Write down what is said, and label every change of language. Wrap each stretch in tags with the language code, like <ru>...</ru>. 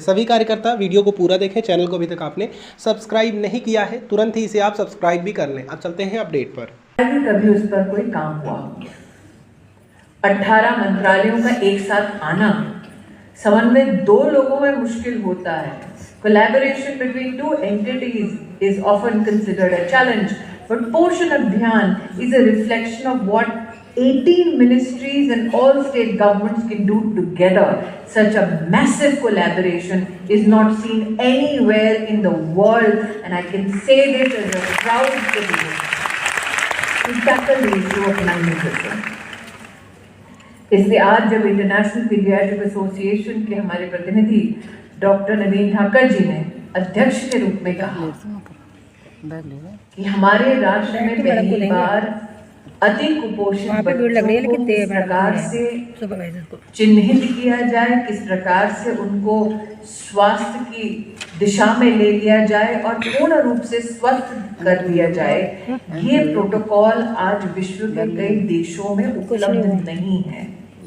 <hi>सभी कार्यकर्ता वीडियो को पूरा देखें। चैनल को अभी तक आपने सब्सक्राइब नहीं किया है, तुरंत ही इसे आप सब्सक्राइब भी कर लें। अब चलते हैं अपडेट पर। कभी उस पर कोई काम हुआ, 18 मंत्रालयों का एक साथ आना, समन्वय 2 लोगों में मुश्किल होता है।</hi> <en>Collaboration between 2 entities is often considered a challenge, but Poshan Abhiyan is a reflection of what 18 ministries and all state governments can do together. Such a massive collaboration is not seen anywhere in the world, and I can say this as a proud citizen. To tackle the issue of malnutrition.</en> <hi>इसलिए आज जब international paediatric association के हमारे प्रतिनिधि doctor नवीन ठाकर जी ने अध्यक्ष के रूप में कहा कि हमारे राष्ट्र में पहली बार अति कुपोषित बच्चों को किस प्रकार से चिन्हित किया जाए, किस प्रकार से उनको स्वास्थ्य की दिशा में ले लिया जाए और पूर्ण रूप से स्वस्थ कर दिया जाए, ये प्रोटोकॉल आज विश्व के कई देशों में उपलब्ध नहीं है।</hi>